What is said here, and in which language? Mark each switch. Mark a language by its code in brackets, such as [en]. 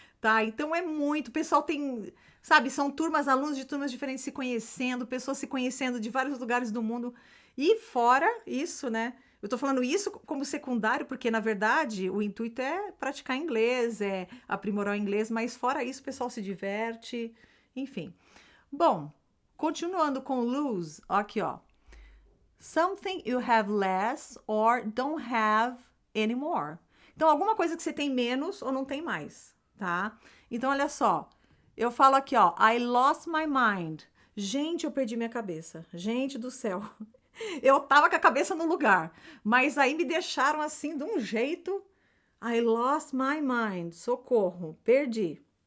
[pt] Tá, então é muito, o pessoal tem, sabe, são turmas, alunos de turmas diferentes se conhecendo, pessoas se conhecendo de vários lugares do mundo, e fora isso, né, eu tô falando isso como secundário, porque na verdade o intuito é praticar inglês, é aprimorar o inglês, mas fora isso o pessoal se diverte, enfim. Bom, continuando com [en] lose, aqui ó, something you have less or don't have anymore. [pt] Então alguma coisa que você tem menos ou não tem mais. Tá? Então, olha só. Eu falo aqui, ó. [en] I lost my mind. [pt] Gente, eu perdi minha cabeça. Gente do céu. Eu tava com a cabeça no lugar. Mas aí me deixaram assim, de um jeito. [en] I lost my mind. [pt] Socorro. Perdi.